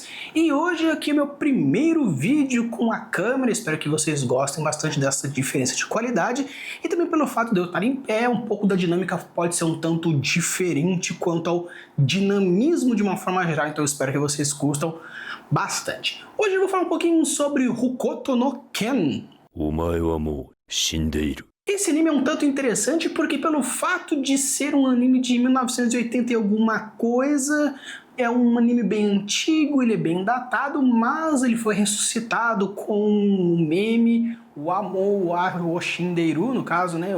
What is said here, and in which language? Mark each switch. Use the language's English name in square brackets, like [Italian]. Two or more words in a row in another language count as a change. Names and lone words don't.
[Portuguese] E hoje aqui é meu primeiro vídeo com a câmera, espero que vocês gostem bastante dessa diferença de qualidade e também pelo fato de eu estar em pé, um pouco da dinâmica pode ser um tanto diferente quanto ao dinamismo de uma forma geral, então eu espero que vocês curtam bastante. Hoje eu vou falar um pouquinho sobre Hokuto no Ken. [Japanese] お前はもう死んでいる。 [Portuguese] Esse anime é um tanto interessante porque pelo fato de ser um anime de 1980 e alguma coisa, é um anime bem antigo, ele é bem datado, mas ele foi ressuscitado com um meme, o [Japanese] お前は死んでいる, [Portuguese] no caso, né?